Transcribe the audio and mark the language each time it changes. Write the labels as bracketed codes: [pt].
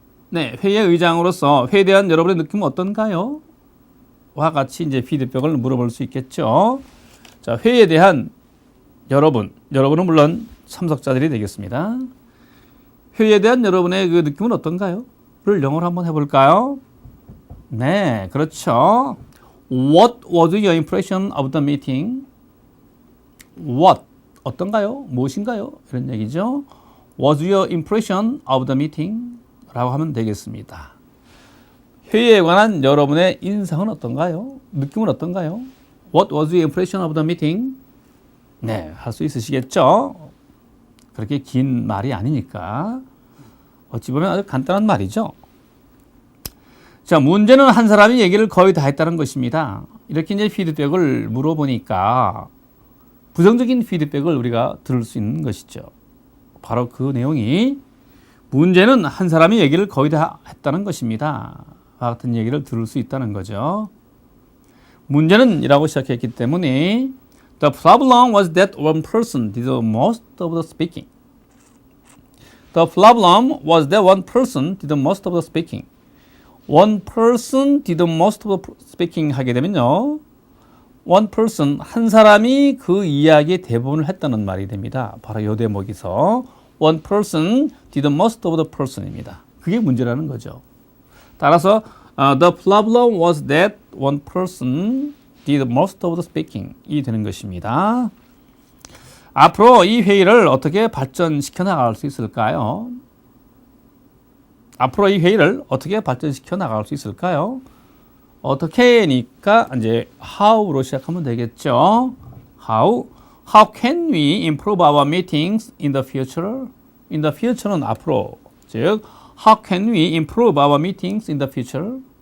[ko] 네, 회의 의장으로서 회의에 대한 여러분의 느낌은 어떤가요? 와 같이 이제 피드백을 물어볼 수 있겠죠. 자, 회의에 대한 여러분은 물론 참석자들이 되겠습니다. 회의에 대한 여러분의 그 느낌은 어떤가요? 를 영어로 한번 해볼까요? 네, 그렇죠. [en] What was your impression of the meeting? What, [ko] 어떤가요? 무엇인가요? 이런 얘기죠. [en] Was your impression of the meeting? [ko] 라고 하면 되겠습니다. 회의에 관한 여러분의 인상은 어떤가요? 느낌은 어떤가요? [en] What was your impression of the meeting? [ko] 네, 할 수 있으시겠죠? 그렇게 긴 말이 아니니까. 어찌 보면 아주 간단한 말이죠. 자, 문제는 한 사람이 얘기를 거의 다 했다는 것입니다. 이렇게 이제 피드백을 물어보니까 부정적인 피드백을 우리가 들을 수 있는 것이죠. 바로 그 내용이 문제는 한 사람이 얘기를 거의 다 했다는 것입니다. 같은 얘기를 들을 수 있다는 거죠. 문제는 이라고 시작했기 때문에 [en] The problem was that one person did the most of the speaking. The problem was that one person did the most of the speaking. One person did the most of the speaking [ko] 하게 되면요. [en] One person, [ko] 한 사람이 그 이야기의 대부분을 했다는 말이 됩니다. 바로 요 대목에서 [en] One person did the most of the person입니다. [ko] 그게 문제라는 거죠. 따라서 [en] the problem was that one person did most of the speaking [ko] 이 되는 것입니다. 앞으로 이 회의를 어떻게 발전시켜 나갈 수 있을까요? 앞으로 이 회의를 어떻게 발전시켜 나갈 수 있을까요? 어떻게니까 이제 [en] how [ko] 로 시작하면 되겠죠. [en] How can we improve our meetings in the future? In the future는 [ko] 앞으로, 즉 [en] how can we improve our meetings in the future?